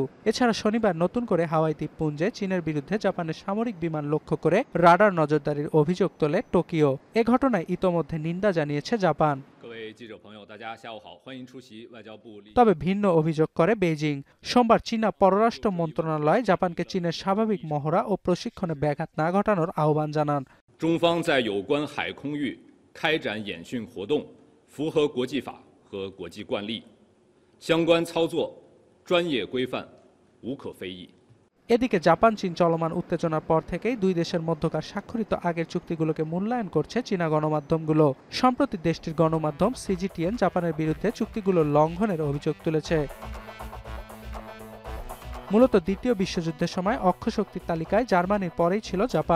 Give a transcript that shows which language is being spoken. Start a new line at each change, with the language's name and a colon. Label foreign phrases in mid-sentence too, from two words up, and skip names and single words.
Bangla: এছাড়া শনিবার নতুন করে হাওয়াই দ্বীপপুঞ্জে চীনের বিরুদ্ধে জাপানের সামরিক বিমান লক্ষ্য করে রাডার নজরদারির অভিযোগ তোলে টোকিও। এ ঘটনায় ইতোমধ্যে নিন্দা জানিয়েছে জাপান। তবে ভিন্ন অভিযোগ করে বেইজিং। সোমবার চীনা পররাষ্ট্র মন্ত্রণালয় জাপানকে চীনের স্বাভাবিক মহড়া ও প্রশিক্ষণে ব্যাঘাত না ঘটানোর আহ্বান জানান।
Chinese: 中方在有关海空域开展演训活动符合国际法和国际惯例，相关操作专业规范无可非议。
Bangla: এদিকে জাপান চীন চলমান উত্তেজনার পর থেকেই দুই দেশের মধ্যকার স্বাক্ষরিত আগের চুক্তিগুলোকে মূল্যায়ন করছে চীনা গণমাধ্যমগুলো। সম্প্রতি দেশটির গণমাধ্যম CGTN জাপানের বিরুদ্ধে চুক্তিগুলো লঙ্ঘনের অভিযোগ তুলেছে। মূলত দ্বিতীয় বিশ্বযুদ্ধের সময় অক্ষশক্তির তালিকায় জার্মানির পরেই ছিল জাপান।